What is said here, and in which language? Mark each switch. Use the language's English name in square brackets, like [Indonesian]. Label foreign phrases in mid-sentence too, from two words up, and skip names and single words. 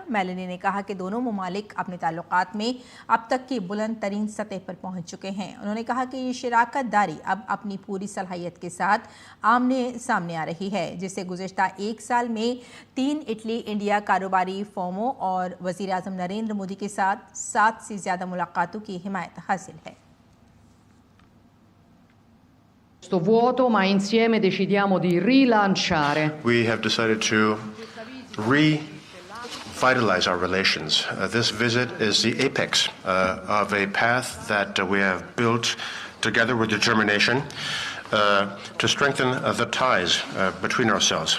[Hindi] मेलोनी ने कहा कि दोनों ममालिक अपने ताल्लुकात में अब तक की बुलंद तरीन सतह पर पहुँच चुके हैं। उन्होंने कहा कि ये शराकतदारी अब अपनी पूरी सलाहियत के साथ आमने सामने आ रही है, जिससे गुज़िश्ता एक साल में 3 इटली इंडिया कारोबारी फर्मों और वज़ीर-ए-आज़म नरेंद्र मोदी के साथ 7 से ज़्यादा मुलाकातों की हिमायत हासिल है। [Italian] Sto vuoto, ma insieme decidiamo di rilanciare. [English] We have decided to revitalize our relations. This visit is the apex of a path that we have built together with determination to strengthen the ties between ourselves.